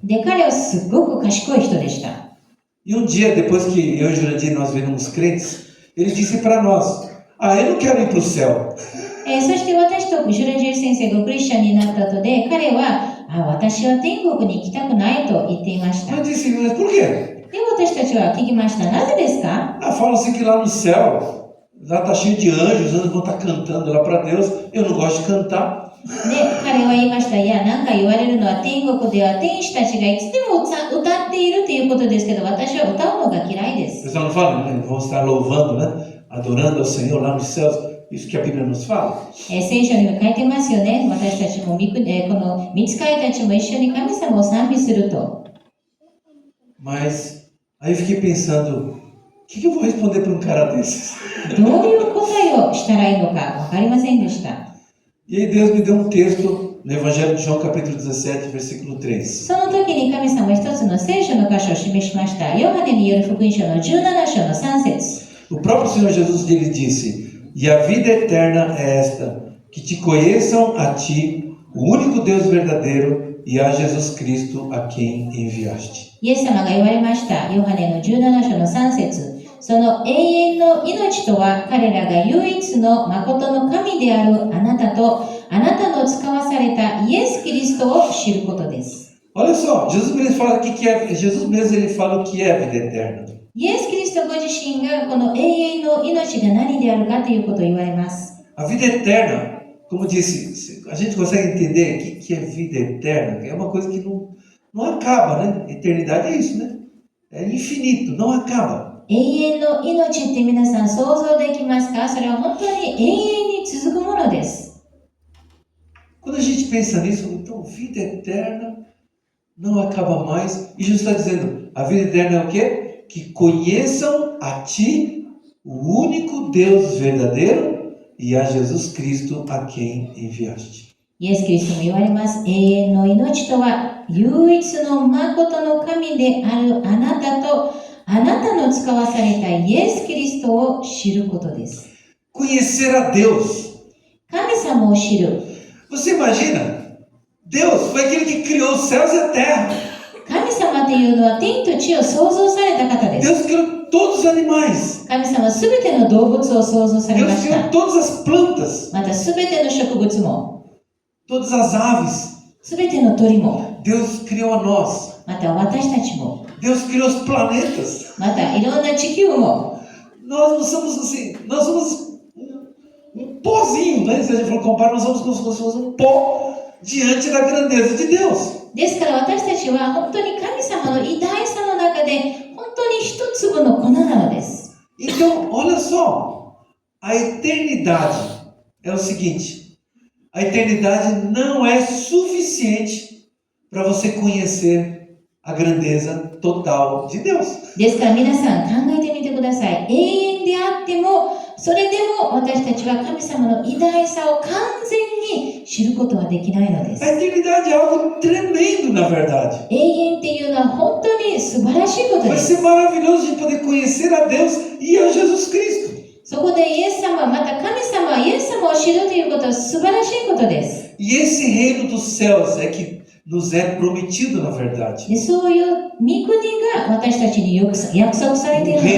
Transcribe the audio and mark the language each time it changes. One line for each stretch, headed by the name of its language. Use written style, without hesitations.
Japanese: で、彼はすっごく賢い人でした。
Portuguese: E um dia, depois que eu e o Jurandir nós viramos crentes, ele disse para nós: eu não quero ir para o céu.
Japanese: そして私とジュラジー先生がクリスチャンになった後で、彼は、私は天国に行きたくないと言っていました。
Portuguese: Eu disse: mas por quê?
Japanese: で、私たちは聞きました。なぜですか？
Portuguese: Falam assim que lá no céu, lá tá cheio de anjos, os anjos vão estar cantando lá para Deus. Eu não gosto de cantar.
Japanese: で、彼は言いました。いや、なんか言われるのは天国では天使たちがいつでも歌っているということですけど、私は歌うのが嫌いで
Portuguese: O
Japanese: す。
Portuguese: pessoal não fala, né? Vão estar louvando, né? Adorando ao Senhor lá nos céus. Isso que a Bíblia nos fala.
Japanese: 聖書にも書いてますよね。私たちもこの御使いたちも一緒に神様を賛美すると。
Portuguese: Mas aí eu fiquei pensando, o que eu vou responder para um cara desses?
Japanese: どういう答えをしたらいいのかわかりませんでした。
Portuguese: E aí Deus me deu um texto no Evangelho de João, capítulo 17, versículo 3.
Japanese: その時に神様は一つの聖書の箇所を示しました。ヨハネによる福音書の17章の3節。
Portuguese: O próprio Senhor Jesus ele disse: E a vida eterna é esta, que te conheçam a ti, o único Deus verdadeiro, e a Jesus Cristo a quem enviaste.
Japanese: イエス様が言われました。ヨハネの17章の3節。その永遠の命とは彼らが唯一の誠の神であるあなたとあなたの使わされたイエス・キリストを知ることです。
Portuguese: Olha só, Jesus mesmo fala Jesus mesmo ele fala o que é a vida eterna. イエス・キリストご自身がこの永遠の命が何であるかということを言われます。 A vida eterna, como disse, a gente consegue entender o que é vida eterna? É uma coisa que não acaba, né? Eternidade é isso, né? É infinito, não acaba.
Japanese: 永遠の命って皆さん想像できますか？それは本当に永遠に続くものです。
Portuguese: Quando a gente pensa nisso, então vida eterna não acaba mais. E Jesus está dizendo, a vida eterna é o quê? Que conheçam a ti, o único Deus verdadeiro, e a Jesus Cristo a quem enviaste.
Japanese: イエス・キリストも言われます。永遠の命とは唯一の誠の神であるあなたとあなたの使わされたイエス・キリストを知ることです。
Portuguese: Conhecer a Deus.
Japanese: 神様を知る。
Portuguese: Você imagina? Deus foi aquele que criou os céus e a terra.
Japanese: 神様というのは天と地を創造された方です。
Portuguese: Deus criou todos os animais.
Japanese: 神様はすべての動物を創造されま
Portuguese: Deus
Japanese: し
Portuguese: criou todas as plantas,
Japanese: またすべての植物も、
Portuguese: todas as aves.
Japanese: すべての鳥も、
Portuguese: Deus criou a nós.
Japanese: また私たちも、
Portuguese: Deus criou os planetas.
Japanese: またいろんな地球も、
Portuguese: Nós não somos assim, nós somos um pozinho, né? Se a gente for comparar, nós somos como se fosse um pó diante da grandeza de Deus.
Japanese: ですから私たちは本当に神様の偉大さの中で本当に一粒の粉なのです。
Portuguese: Então, olha só, a eternidade é o seguinte, a eternidade não é suficiente para você conhecer a grandeza total de Deus.
Japanese: ですから皆さん考えてみてください。永遠であってもそれでも私たちは神様の偉大さを完全に知ることはできないのです。
Portuguese: A eternidade é algo tremendo, na verdade.
Japanese: 永遠っていうのは本当に素晴らしいことで
Portuguese: Vai
Japanese: す。
Portuguese: ser maravilhoso a gente poder conhecer a Deus e a Jesus Cristo.
Japanese: そこでイエス様、また神様、イエス様を知るということは素晴らしいことです。
Portuguese: E esse reino dos céus é que nos é prometido, na verdade.
Japanese: でそういう御国が私たちに約束されているの